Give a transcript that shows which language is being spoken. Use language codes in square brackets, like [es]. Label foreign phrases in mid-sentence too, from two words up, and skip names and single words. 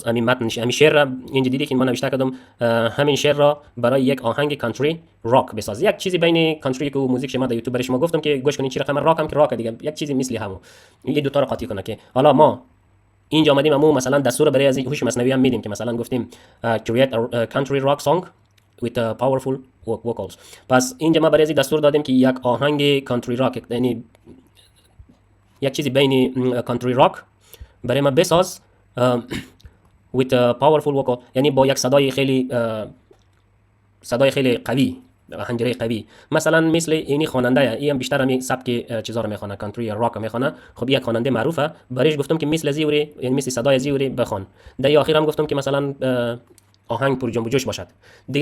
[fa] همین متن همین شعر را اینجا دیدی که من نوشته کردم همین شعر را برای یک آهنگ [en] country rock [fa] بساز. یک چیزی بین کانتری و موزیک شما در یوتیوب برای شما گفتم که گوش کنین چی رقم راک هم که راک دیگه یک چیزی مثلی همو این دو تا رو قاطی کنه که حالا ما اینجا اومدیم امو مثلا دستور برای از هوش مصنوعی هم میدیم که مثلا گفتیم [en] create a country rock song with powerful vocals. [fa] پس اینجا ما برای از دستور دادیم که یک آهنگ [en] country rock, [fa] یعنی یک چیزی بین [en] country rock [fa] برای ما بساز [en] with powerful vocal، [fa] یعنی با یک صدای خیلی قوی، حنجره قوی. مثلا مثل اینی خواننده ای هم بیشتر همین سبک چیزا رو میخونه، کانتری یا راک میخونه. خب یک خواننده معروفه برایش گفتم که مثل زیوری، یعنی مثل صدای زیوری بخوان. در آخر هم گفتم که مثلا آهنگ پر جنب و جوش باشد دیگه.